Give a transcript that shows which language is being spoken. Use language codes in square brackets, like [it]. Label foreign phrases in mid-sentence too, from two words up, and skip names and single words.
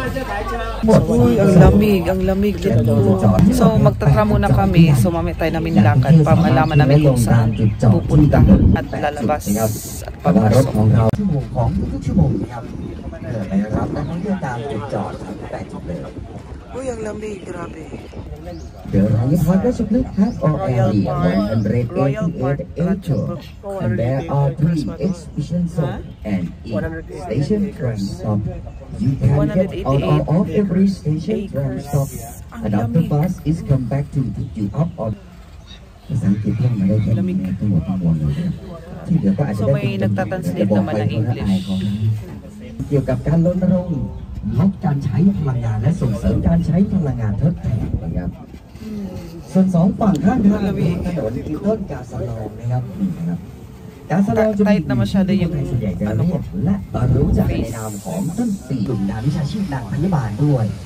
[tl] Uy, ang lamig! Ang lamig! So, magtatram muna kami. So, mamaya tayo namin lakad para malaman namin kung saan pupunta at lalabas at papasok. Uy, ang lamig, grabe. Royal Park Ratchapruk. [en] And there are 3 exhibition zones and each station tram stop. You can get out of every station tram stop. And after bus is come back to pick you up on. [tl] So, may nagtatranslate naman ng English. [th] เกี่ยวกับการรณรงค์ลดการใช้พลังงานและส่งเสริมการใช้พลังงานทดแทนนะครับส่วน2ฝั่งข้างทางถนนคือต้นกาสะลองนะครับกาสะลองจะมีส่วนใหญ่จะเรียกและรู้จักในนามของต้นปีกลุ่มนักวิชาชีพนางพยาบาลด้วย